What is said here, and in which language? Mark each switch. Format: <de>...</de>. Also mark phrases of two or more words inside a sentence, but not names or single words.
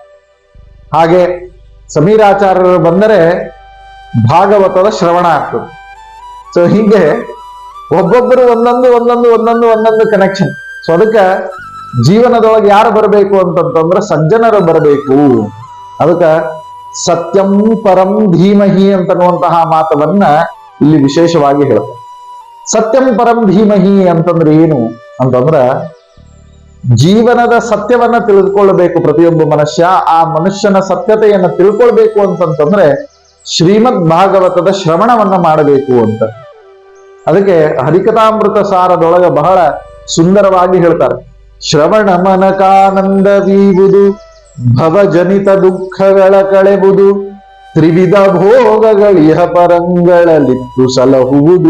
<kn>ಹಾಗೆ ಸಮೀರಾಚಾರ್ಯರು ಬಂದರೆ ಭಾಗವತದ ಶ್ರವಣ ಆಗ್ತದೆ. ಸೊ ಹೀಗೆ ಒಬ್ಬೊಬ್ಬರು ಒಂದೊಂದು ಕನೆಕ್ಷನ್. ಸೊ ಅದಕ್ಕೆ ಜೀವನದೊಳಗೆ ಯಾರು ಬರಬೇಕು ಅಂತಂತಂದ್ರೆ ಸಜ್ಜನರು ಬರಬೇಕು. ಅದಕ್ಕೆ</kn> <sa>ಸತ್ಯಂ ಪರಂ ಧೀಮಹಿ</sa> <kn>ಅಂತನ್ನುವಂತಹ ಮಾತವನ್ನ ಇಲ್ಲಿ ವಿಶೇಷವಾಗಿ ಹೇಳ್ತಾರೆ.</kn> <sa>ಸತ್ಯಂ ಪರಂ ಧೀಮಹಿ</sa> <kn>ಅಂತಂದ್ರೆ ಏನು ಅಂತಂದ್ರ, ಜೀವನದ ಸತ್ಯವನ್ನ ತಿಳಿದುಕೊಳ್ಳಬೇಕು ಪ್ರತಿಯೊಬ್ಬ ಮನುಷ್ಯ. ಆ ಮನುಷ್ಯನ ಸತ್ಯತೆಯನ್ನ ತಿಳ್ಕೊಳ್ಬೇಕು ಅಂತಂತಂದ್ರೆ ಶ್ರೀಮದ್ ಭಾಗವತದ ಶ್ರವಣವನ್ನ ಮಾಡಬೇಕು ಅಂತ. ಅದಕ್ಕೆ ಹರಿಕಥಾಮೃತ ಸಾರದೊಳಗ ಬಹಳ ಸುಂದರವಾಗಿ ಹೇಳ್ತಾರೆ, ಶ್ರವಣ ಮನಕಾನಂದವೀವುದು, ಭವಜನಿತ ದುಃಖಗಳ ಕಳೆಬುದು, ತ್ರಿವಿಧ ಭೋಗಗಳಿಹ ಪರಂಗಳಲಿತ್ತು ಸಲಹುವುದು.</kn>